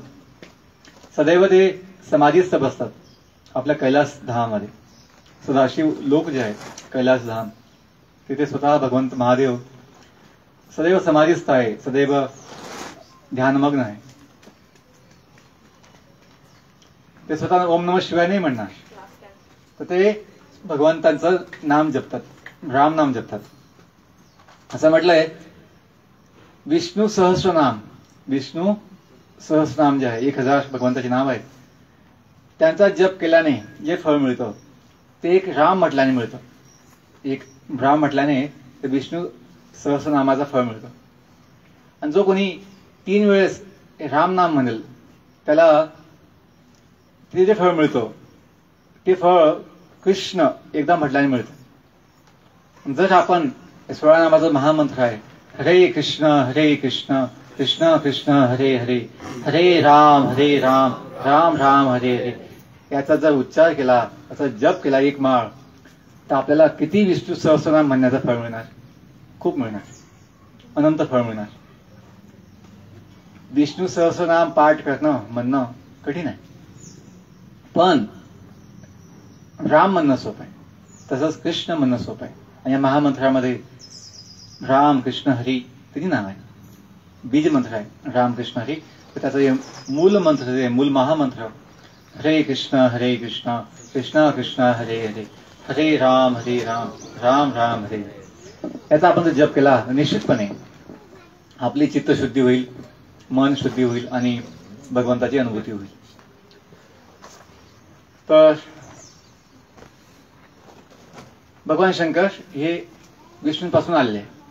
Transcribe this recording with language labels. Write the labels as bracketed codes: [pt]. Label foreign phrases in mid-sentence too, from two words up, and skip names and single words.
[mr] सदैव ते समाधीस्थ बसतात आपल्या कैलास धामामध्ये. सदाशिव लोक जे आहेत कैलास धाम, तिथे स्वतः भगवंत महादेव सदैव समाधीस्थ आहे, सदैव ध्यानमग्न आहे. ते स्वतः [sa] ओम नमः शिवाय [mr] नाही म्हणणार, तर ते भगवंतांचं नाम जपतात, राम नाम जपतात. असं म्हटलंय विष्णू सहस्रनाम, विष्णू सहस्रनाम जे आहे 1000 भगवंताचे नाव आहेत, त्यांचा जप केल्याने जे फळ मिळतं ते एक राम म्हटल्याने मिळतं. एक राम म्हटल्याने ते विष्णू सहस्रनामाचं फळ मिळतं. आणि जो कोणी 3 वेळेस राम नाम म्हणेल त्याला ते जे फळ मिळतं ते फळ कृष्ण एकदा म्हटल्याने मिळतं. जर आपण 16 नामाचा महामंत्र आहे, [sa] हरे कृष्ण कृष्ण कृष्ण हरे हरे, हरे राम राम राम हरे हरे, [mr] याचा जर उच्चार केला, याचा जप केला 1 माळ, तर आपल्याला किती विष्णू सहस्रनाम म्हणण्याचं फळ मिळणार? खूप मिळणार, अनंत फळ मिळणार. विष्णू सहस्रनाम पाठ करणं म्हणणं कठीण आहे, पण राम म्हणणं सोपं आहे, तसंच कृष्ण म्हणणं सोपं आहे. आणि या महामंत्रामध्ये राम कृष्ण हरी किती नाव आहे, बीज मंत्र आहे राम कृष्ण हरी. तर त्याचं मूल मंत्र, मूल महामंत्र [sa] हरे कृष्ण कृष्ण कृष्ण हरे हरे, हरे राम राम राम हरे हरे, [mr] याचा आपण जर जप केला निश्चितपणे आपली चित्तशुद्धी होईल, मन शुद्धी होईल आणि भगवंताची अनुभूती होईल. तर भगवान शंकर हे विष्णूंपासून आलेले.